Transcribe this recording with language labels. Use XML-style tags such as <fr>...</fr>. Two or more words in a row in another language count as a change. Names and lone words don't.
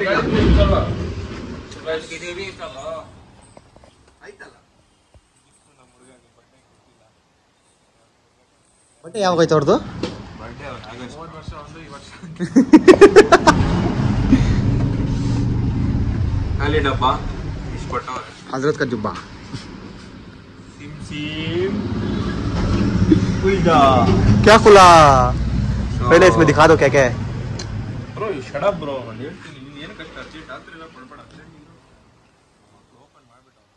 <kn>ಬಟ್ಟೆ ಯಾವಾಗೈತೆ ಅವ್ರದ್ದು ವರ್ಷ ಒಂದು ಈ ವರ್ಷ ಖಾಲಿ ಡಬ್ಬ ಇಷ್ಟು ಕೊಟ್ಟವ್ರೆ</kn> <hi>हजरत का जुब्बा सिम क्या खुला पहले इसमें दिखा दो क्या क्या है</hi> <en>bro you shut up bro</en> <kn>ನಾನು ಹೇಳ್ತೀನಿ ನೀನು ಏನು ಕಷ್ಟ ಅರ್ಜೆಂಟ್ ರಾತ್ರಿ ಎಲ್ಲ ಪಡ್ಬೇಡ ಅರ್ಜೆಂಟ್ ನೀನು ಓಪನ್ ಮಾಡ್ಬಿಟ್ಟು</kn>